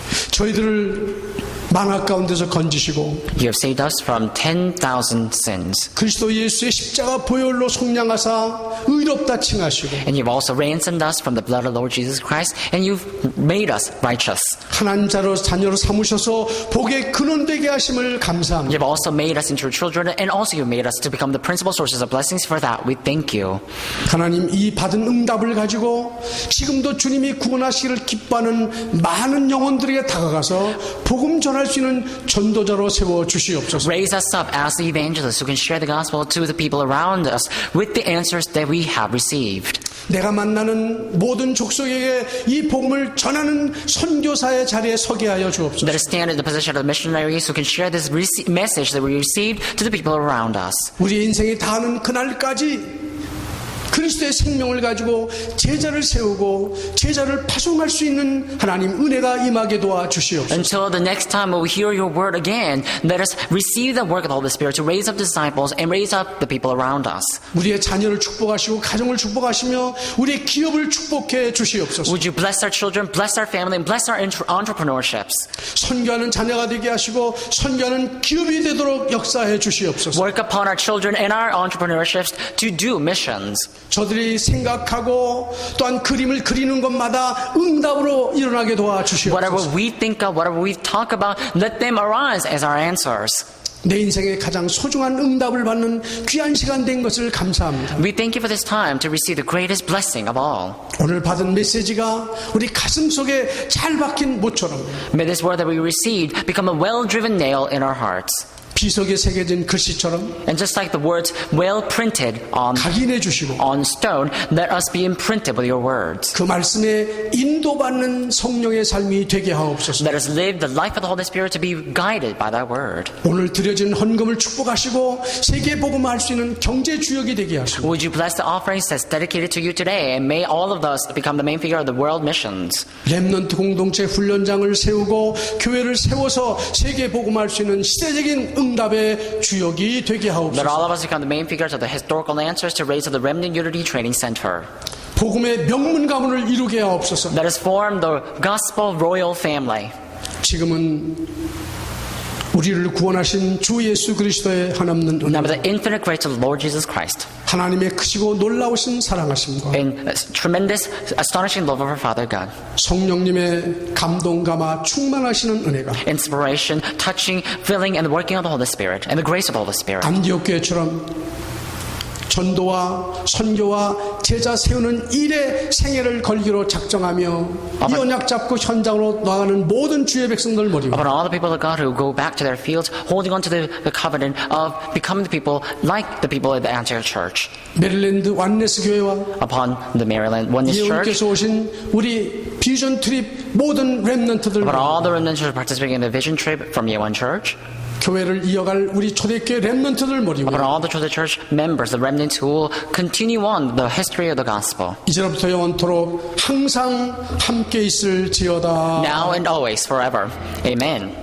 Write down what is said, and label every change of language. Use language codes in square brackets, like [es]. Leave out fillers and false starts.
[ko] 저희들을 만악 가운데서 건지시고 [en] You have saved us from 10,000 sins. [ko] 그리스도 예수의 십자가 보혈로 속량하사 의롭다 칭하시고 [en] And you've also ransomed us from the blood of Lord Jesus Christ, and you've made us righteous. [ko] 하나님 자녀로 삼으셔서 복의 근원되게 하심을 감사합니다. [en] You've also made us into your children, and also you've made us to become the principal sources of blessings. For that, we thank you. [ko] 하나님 이 받은 응답을 가지고 지금도 주님이 구원하시기를 기뻐하는 많은 영혼들에게 다가가서 복음 전할 수 있는 전도자로 세워 주시옵소서. [en] Raise us up as the evangelists who can share the gospel to the people around us with the answers that we have received. [ko] 내가 만나는 모든 족속에게 이 복음을 전하는 선교사의 자리에 서게 하여 주옵소서. [en] Let us stand in the position of missionaries who can share this message that we received to the people around us. [ko] 우리의 인생이 다하는 그날까지 그리스도의 생명을 가지고 제자를 세우고 제자를 파송할 수 있는 하나님 은혜가 임하게 도와 주시옵소서. [en] Until the next time when we hear your word again, let us receive the work of the Holy Spirit to raise up disciples and raise up the people around us. [ko] 우리의 자녀를 축복하시고 가정을 축복하시며 우리의 기업을 축복해 주시옵소서. [en] Would you bless our children, bless our family, and bless our entrepreneurships? [ko] 선교하는 자녀가 되게 하시고 선교하는 기업이 되도록 역사해 주시옵소서. [en] Work upon our children and our entrepreneurships to do missions. [ko] 저들이 생각하고 또한 그림을 그리는 것마다 응답으로 일어나게 도와 [en] Whatever [ko] 주시옵소서. [en] we think of, whatever we talk about, let them arise as our answers. [ko] 내 인생의 가장 소중한 응답을 받는 귀한 시간 된 것을 감사합니다. [en] We thank you for this time to receive the greatest blessing of all. [ko] 오늘 받은 메시지가 우리 가슴 속에 잘 박힌 못처럼 [en] May this word that we received become a well-driven nail in our hearts. [ko] 비석에 새겨진 글씨처럼 [en] And just like the words well printed [ko] 각인해 주시고 [en] on stone, let us be imprinted with your words. [ko] 그 말씀에 인도받는 성령의 삶이 되게 하옵소서. [en] Let us live the life of the Holy Spirit to be guided by that word. [ko] 오늘 드려진 헌금을 축복하시고 세계 복음화할 수 있는 경제 주역이 되게 하시고 [en] Would you bless the offerings that's dedicated to you today, and may all of us become the main figure of the world missions. [ko] 렘넌트 공동체 훈련장을 세우고 교회를 세워서 세계 복음화할 수 있는 시대적인 응답의 주역이 되게 [en] Let [ko] 하옵소서. [en] all of us become the main figures of the historical answers to raise up the Remnant Unity Training Center. [ko] 복음의 명문 가문을 이루게 하옵소서. [en] Let us form the gospel royal family. [ko] 지금은 우리를 구원하신 주 예수 그리스도의 한없는 [en] Now, [ko] 은혜, [en] with the infinite grace of the Lord Jesus Christ, [ko] 하나님의 크시고 놀라우신 사랑하심과 [en] in tremendous, astonishing love of our Father God, [ko] 성령님의 감동 감화 충만하시는 은혜가 [en] inspiration, touching, filling, and the working of the Holy Spirit, and the grace of the Holy Spirit. [ko] 안디옥 교회처럼 전도와 선교와 제자 세우는 일의 생애를 걸기로 작정하며 이 언약 잡고 현장으로 나가는 모든 주의 백성들 머리고 [en] Upon all the people of God who go back to their fields, holding on to the covenant of becoming the people like the people of the Antioch Church. [ko] 메릴랜드 완네스 교회와 [en] Upon the Maryland Oneness Church, [ko] 예언께서 오신 우리 비전 트립 모든 렘넌트들 [en] upon all the remnants who are participating in the vision trip from Yewan Church, [ko] 교회를 이어갈 우리 초대교회 렘넌트들 머리고 [en] upon all the Chosen Church members, the remnants who will continue on the history of the gospel, [ko] 이제부터 영원토록 항상 함께 있을지어다. [en] now and always, forever. Amen.